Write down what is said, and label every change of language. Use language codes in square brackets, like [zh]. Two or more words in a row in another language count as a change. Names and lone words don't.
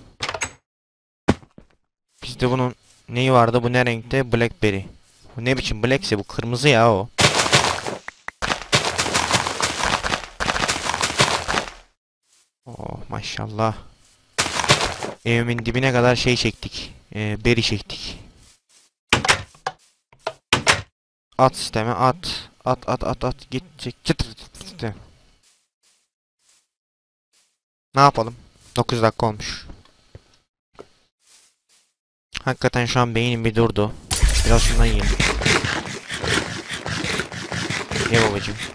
[tr] Bizde bunun neyi vardı? Bu ne renkte? Blackberry. Bu ne biçim blackse, bu kırmızı ya o. Oh maşallah. Evimin dibine kadar şey çektik. Berry çektik. At sisteme at. At at at at. Git çek. Çıtır çıtır. Ne yapalım? 9 dakika olmuş. Hakikaten şu an beynim bir durdu. Biraz şundan yiyelim. Ye babacım.